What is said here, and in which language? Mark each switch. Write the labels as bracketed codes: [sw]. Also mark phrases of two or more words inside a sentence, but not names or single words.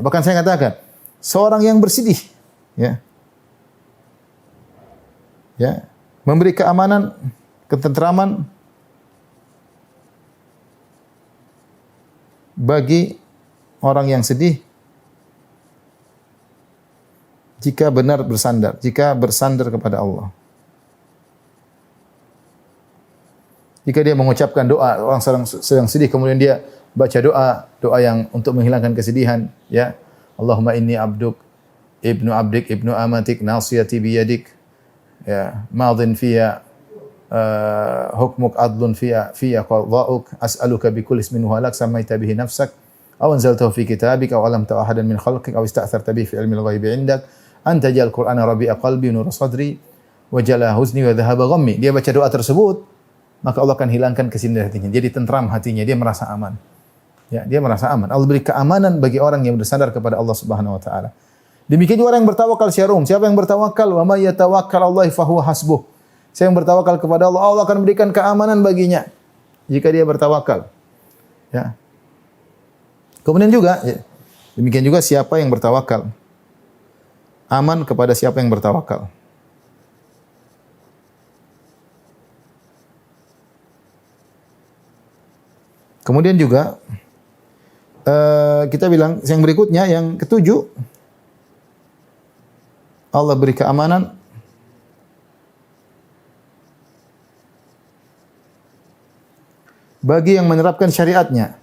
[id] Bahkan saya katakan, seorang yang bersedih, memberi keamanan, ketentraman bagi orang yang sedih jika benar bersandar, jika bersandar kepada Allah. Jika dia mengucapkan doa, orang sedang sedih kemudian dia baca doa yang untuk menghilangkan kesedihan, ya. [ar] اللهم إني عبدك، ابن عبدك، ابن أمتك، ناصيتي بيدك, يا، ماض في حكمك عدل في قضاؤك، أسألك بكل اسم هو لك سميت به نفسك أو أنزلته في كتابك أو علمت أحدا من خلقك أو استأثرت به في علم الغيب عندك أنت جعل القرآن ربيع قلبي ونور صدري وجلاء حزني وذهاب همي. [id] Dia baca doa tersebut, maka Allah akan hilangkan kesedihan hatinya. Jadi tentram hatinya, dia merasa aman. Ya, dia merasa aman. Allah beri keamanan bagi orang yang bersandar kepada Allah [ar] سبحانه وتعالى. [id] Demikian juga orang yang bertawakal secara umum. Siapa yang bertawakal? [ar] ومن يتوكل على الله فهو حسبه. [id] Siapa yang bertawakal kepada Allah, Allah akan memberikan keamanan baginya jika dia bertawakal. Ya. Kemudian juga, demikian juga siapa yang bertawakal, aman kepada siapa yang bertawakal. Kemudian juga kita bilang yang berikutnya, yang ketujuh, Allah beri keamanan bagi yang menerapkan syariatnya.